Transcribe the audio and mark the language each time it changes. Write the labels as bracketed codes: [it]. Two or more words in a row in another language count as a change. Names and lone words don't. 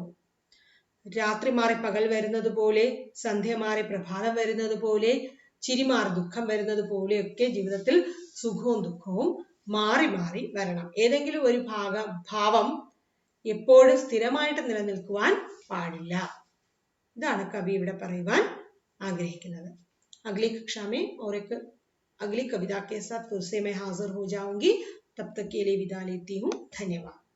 [ml] രാത്രി മാറി പകൽ വരുന്നത് പോലെ, സന്ധ്യ മാറി പ്രഭാതം വരുന്നത് പോലെ, ചിരി മാറി ദുഃഖം വരുന്നത് പോലെയൊക്കെ ജീവിതത്തിൽ സുഖവും ദുഃഖവും മാറി മാറി വരണം. ഏതെങ്കിലും ഒരു ഭാവം എപ്പോഴും സ്ഥിരമായിട്ട് നിലനിൽക്കുവാൻ പാടില്ല. ഇതാണ് കവി ഇവിടെ പറയുവാൻ ആഗ്രഹിക്കുന്നത്. [hi] अगली कक्षा में और एक अगली कविता के साथ फिर से मैं हाजिर हो जाऊंगी. तब तक के लिए विदा लेती हूँ. धन्यवाद.